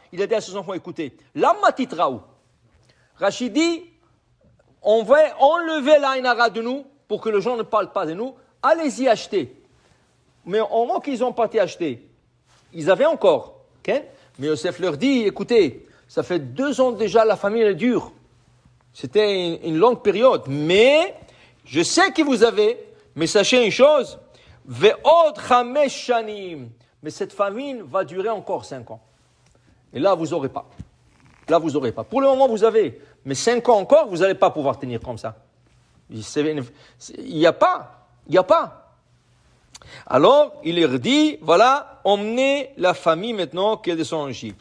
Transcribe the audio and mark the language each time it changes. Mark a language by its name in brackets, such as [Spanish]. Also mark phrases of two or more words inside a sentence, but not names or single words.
[French] Il a dit à ses enfants, écoutez, [Hebrew] למה תתראו. [French] Rachid dit, on va enlever l' [Hebrew] עין הרע [French] de nous, pour que les gens ne parlent pas de nous, allez-y acheter. Mais au moment qu'ils ont parti acheter, ils avaient encore. Okay? Mais Yosef leur dit, écoutez, ça fait 2 ans déjà, la famille est dure. C'était une longue période. Mais, je sais que vous avez, mais sachez une chose, [Hebrew] ועוד חמש שנים. [French] Mais cette famine va durer encore 5 ans. Et là, vous n'aurez pas. Pour le moment, vous avez. Mais 5 ans encore, vous n'allez pas pouvoir tenir comme ça. Il n'y a pas. Alors, il leur dit, voilà, emmenez la famille maintenant qui descend en Égypte.